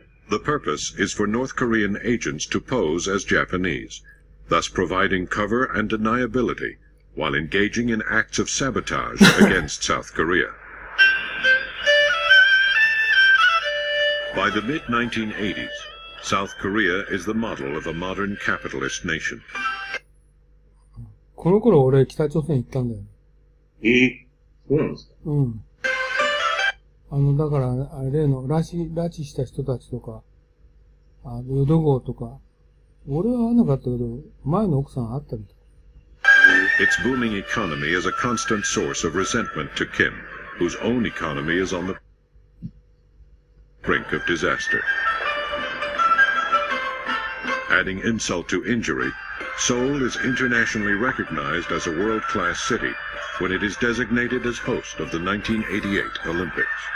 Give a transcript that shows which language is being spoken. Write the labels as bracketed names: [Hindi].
[English] The purpose is for North Korean agents to pose as Japanese, thus providing cover and deniability while engaging in acts of sabotage against South Korea. By the mid-1980s, South Korea is the model of a modern capitalist nation. [Japanese] この頃俺北朝鮮行ったんだよ。そうなんですか？うん。だから、例の拉致した人たちとか、淀号とか、俺は会わなかったけど、前の奥さん会ったみたい。 [English] Its booming economy is a constant source of resentment to Kim, whose own economy is on the brink of disaster. Adding insult to injury, Seoul is internationally recognized as a world-class city when it is designated as host of the 1988 Olympics.